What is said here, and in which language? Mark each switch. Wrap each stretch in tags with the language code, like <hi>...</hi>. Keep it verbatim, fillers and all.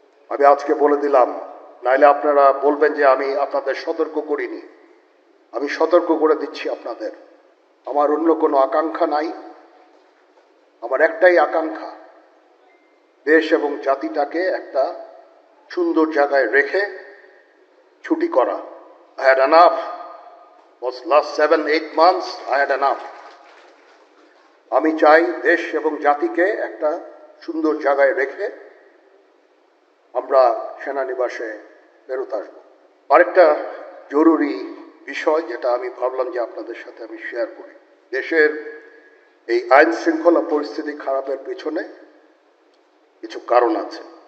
<bn>আমি আজকে বলে দিলাম, নাইলে আপনারা বলবেন যে আমি আপনাদের সতর্ক করিনি। আমি সতর্ক করে দিচ্ছি আপনাদের। আমার অন্য কোনো আকাঙ্ক্ষা নাই, আমার একটাই আকাঙ্ক্ষা, দেশ এবং জাতিটাকে একটা সুন্দর জায়গায় রেখে ছুটি করা।</bn> <en>I had enough. Was last seven, eight months, I had enough.</en> <bn>আমি চাই দেশ এবং জাতিকে একটা সুন্দর জায়গায় রেখে আমরা সেনানিবাসে বেরোত আসবো। আরেকটা জরুরি বিষয় যেটা আমি ভাবলাম যে আপনাদের সাথে আমি শেয়ার করি, দেশের এই আইন শৃঙ্খলা পরিস্থিতি খারাপের পিছনে কিছু কারণ আছে।</bn>